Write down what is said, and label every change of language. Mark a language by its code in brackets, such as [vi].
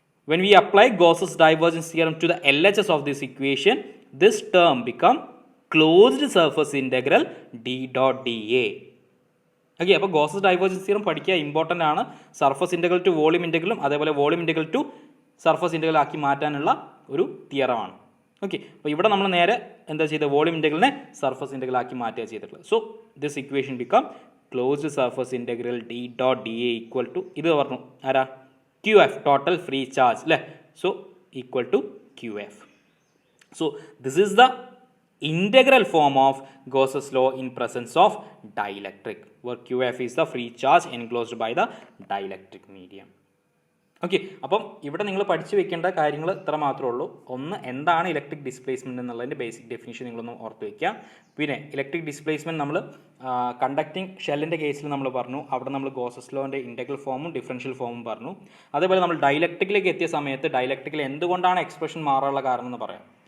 [en] When we apply Gauss's divergence theorem to the LHS of this equation, this term become closed surface integral d dot dA. [ml] Okay, അപ്പോൾ Gauss's divergence theorem പഠിക്കുക, important ആണ്. Surface integral to volume ഇൻ്റഗ്രലും അതേപോലെ volume integral to surface integral ആക്കി മാറ്റാനുള്ള ഒരു തിയറമാണ്. Okay, അപ്പോൾ ഇവിടെ നമ്മൾ നേരെ എന്താ ചെയ്തത്? വോളിയം ഇൻ്റഗ്രലിനെ സർഫസ് ഇൻ്റഗ്രൽ ആക്കി മാറ്റുക ചെയ്തിട്ടുള്ളത്. [en] so this equation become closed surface integral D dot D A equal to [ml] ഇത് പറഞ്ഞു ആരാ? [en] QF, total free charge, [ml] അല്ലേ? [en] So equal to QF. So this is the integral form of Gauss's law in presence of dielectric, where QF is the free charge enclosed by the dielectric medium. [ml] Okay, അപ്പം ഇവിടെ നിങ്ങൾ പഠിച്ചു വെക്കേണ്ട കാര്യങ്ങൾ ഇത്ര മാത്രമേ ഉള്ളൂ. ഒന്ന്, എന്താണ് ഇലക്ട്രിക് ഡിസ്പ്ലേസ്മെൻറ്റ് എന്നുള്ളതിൻ്റെ ബേസിക് ഡെഫിനിഷൻ നിങ്ങളൊന്ന് ഓർത്ത് വയ്ക്കുക. പിന്നെ ഇലക്ട്രിക് ഡിസ്പ്ലേസ്മെൻറ്റ് നമ്മൾ കണ്ടക്റ്റിംഗ് ഷെല്ലിൻ്റെ കേസിൽ നമ്മൾ പറഞ്ഞു, അവിടെ നമ്മൾ ഗോസസ് ലോൻ്റെ ഇൻ്റഗ്രൽ ഫോമും ഡിഫറൻഷ്യൽ ഫോമും പറഞ്ഞു. അതേപോലെ നമ്മൾ ഡൈലക്ട്രിക്കിലേക്ക് എത്തിയ സമയത്ത് ഡൈലക്ട്രിക്കിൽ എന്തുകൊണ്ടാണ് എക്സ്പ്രഷൻ മാറാനുള്ള കാരണം എന്ന് പറയാം.